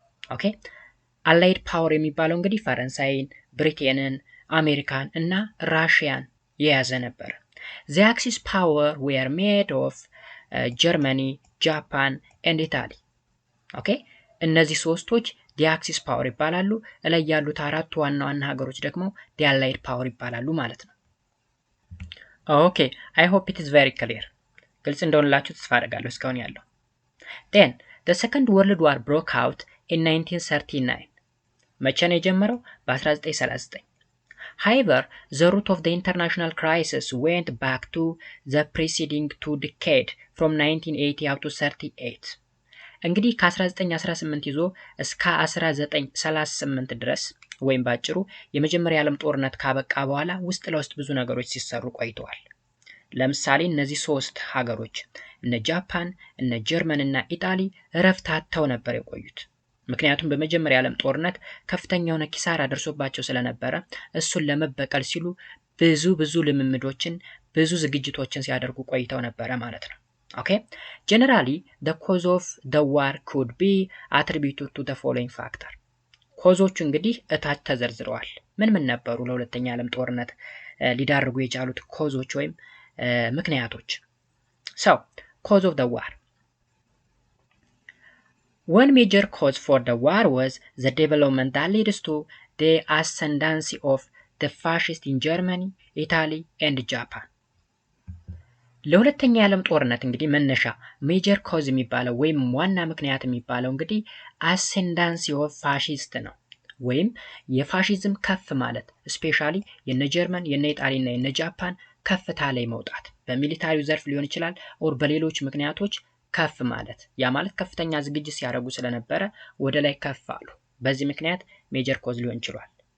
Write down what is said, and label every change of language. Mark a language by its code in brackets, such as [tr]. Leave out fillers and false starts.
[am] ኦኬ አላይድ ፓወር የሚባለው እንግዲህ ፈረንሳይን፣ ብሪቴንን፣ አሜሪካን እና ራሽያን የያዘ ነበር። [en] The Axis power were made of Germany, Japan and Italy. [am] ኦኬ እነዚህ ሶስቶች [en] the Axis power [am] ይባላሉ። ላይ ያሉት አራቱ ዋና ሀገሮች ደግሞ [en] the Allied power [am] ይባላሉ ማለት ነው። ኦኬ [en] I hope it is very clear. [am] ግልጽ እንደሆነላችሁ ተስፋ አደርጋለሁ እስካሁን ያለው። [en] Then the Second World War broke out in 1939. [am] መቼ ነው የጀመረው? በ1939. [en] However, the root of the international crisis went back to the preceding two decades from 1980 up to 38. [am] እንግዲህ ከ1918 ይዞ እስከ 1938 ድረስ ወይም ባጭሩ የመጀመሪያ ዓለም ጦርነት ካበቃ በኋላ ውስጥ ለውስጥ ብዙ ነገሮች ሲሰሩ ቆይተዋል። ለምሳሌ እነዚህ ሶስት ሀገሮች እነ ጃፓን፣ እነ ጀርመን እና ኢጣሊ እረፍት አጥተው ነበር የቆዩት። ምክንያቱም በመጀመሪያ ዓለም ጦርነት ከፍተኛ የሆነ ኪሳራ ደርሶባቸው ስለነበረ እሱን ለመበቀል ሲሉ ብዙ ልምምዶችን ብዙ ዝግጅቶችን ሲያደርጉ ቆይተው ነበረ ማለት ነው። ኦኬ [en] generally the cause of the war could be attributed to the following factor. [am] ኮዞቹ እንግዲህ እታች ተዘርዝረዋል። ምን ነበሩ ለሁለተኛ ዓለም ጦርነት ሊዳርጉ የቻሉት ኮዞች ወይም ምክንያቶች? [en] So cause of the war. One major cause for the war was the development that leads to the ascendancy of the fascists in Germany, Italy and Japan. [am] ለሁለተኛ የዓለም ጦርነት እንግዲህ መነሻ ሜጀር ኮዝ የሚባለው ወይም ዋና ምክንያት የሚባለው እንግዲህ አሴንዳንሲ ኦፍ ፋሺስት ነው ወይም የፋሺዝም ከፍ ማለት ስፔሻሊ የነ ጀርመን የነ ኢጣሊ እና የነ ጃፓን ከፍታ ላይ መውጣት በሚሊታሪው ዘርፍ ሊሆን ይችላል ኦር በሌሎች ምክንያቶች ከፍ ማለት ያ ማለት ከፍተኛ ዝግጅት ሲያደርጉ ስለነበረ ወደ ላይ ከፍ አሉ። በዚህ ምክንያት ሜጀር ኮዝ ሊሆን ይችላል።